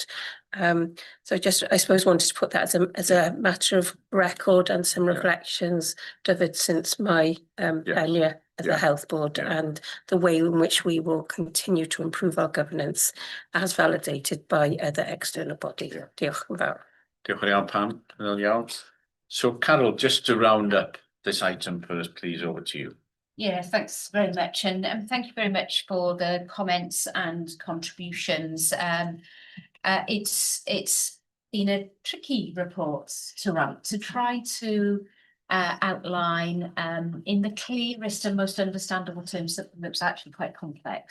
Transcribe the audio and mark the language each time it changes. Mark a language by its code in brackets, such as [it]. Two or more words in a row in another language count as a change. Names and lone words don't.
[en] So I suppose wanted to put that as a matter of record and some reflections, David, since my tenure as the health board, and the way in which we will continue to improve our governance as validated by other external bodies. [cy] Diolch yn fawr. Diolch yn iawn, Pam. Yn iawn. [en] So Carol, just to round up this item for us, please, over to you. Yeah, thanks very much, and thank you very much for the comments and contributions. It's been a tricky report to write, to try to outline in the clearest and most understandable terms that was actually quite complex.